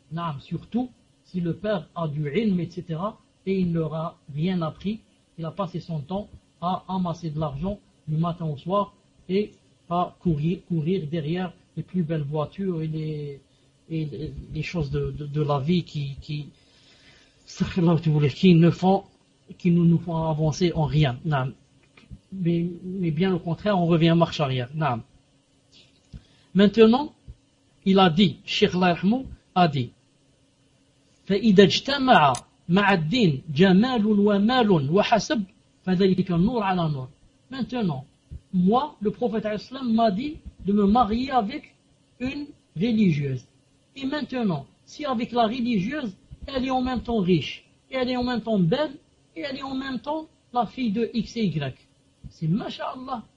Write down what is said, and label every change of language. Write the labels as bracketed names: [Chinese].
[French] Naam, surtout si le père a du ilm, etc., et il ne leur a rien appris, il a passé son temps à amasser de l'argent du matin au soir et à courir derrière les plus belles voitures et les choses de la vie qui ne nous font avancer en rien. Naam. Mais bien au contraire, on revient marche arrière. Naam. Maintenant, il a dit, [Arabic] Cheikh Lahmou a dit, فَإِذَا اجْتَمَعَ مَعَ الدِّينِ جَمَالٌ وَمَالٌ وَحَسَبْ فَذَلِكَ النُّورْ عَلَى النُّورْ. [French] Maintenant, moi, le prophète islam m'a dit de me marier avec une religieuse. Et maintenant, si avec la religieuse, elle est en même temps riche, et elle est en même temps belle, et elle est en même temps la fille de X et Y. C'est mashallah.